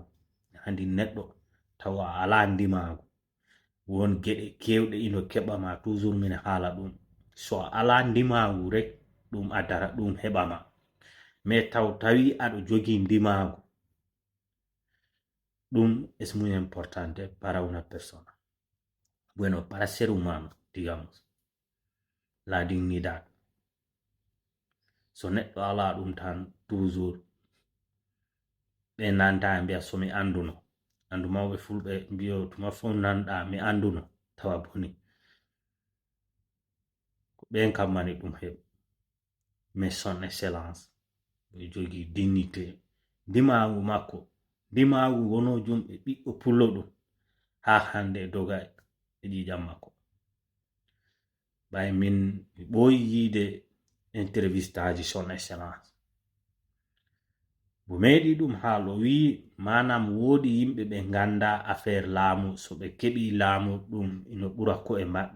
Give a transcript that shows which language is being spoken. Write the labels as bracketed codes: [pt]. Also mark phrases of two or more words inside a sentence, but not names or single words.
[ff] Handi neɗɗo tawa ala ndimangu, won geɗe kewɗe ino keɓama, toujours min haala ɗum, so ala ndimangu rek ɗum addata ɗum heɓama. mais tawi aɗo jogi ndimangu, ɗum [es] es muy importante para una persona. Bueno, para ser humano, digamos, la dignidad. [ff] So neɗɗo ala ɗum tan toujours ɓe nanta mbiya somi anduno. Andu mawɓe fulɓe mbiyo tuma fof nanɗa mi anduno tawa boni, ko ɓen kam mani ɗum heɓi. mais [fr] son excellence [ff] ɓe jogi dignité. Ndimagu makko, ndimagu wono jumɓe ɓiɗɗo pullo ɗum ha hande doga e ƴiƴam makko. ɓay min mi ɓooyi yiide interviste aji [fr] son excellence, [ff] bo meeɗi ɗum haalo wi manam woodi yimɓe ɓe ganda affaire laamu, so ɓe keɓi laamu ɗum ino ɓura ko e maɓɓe.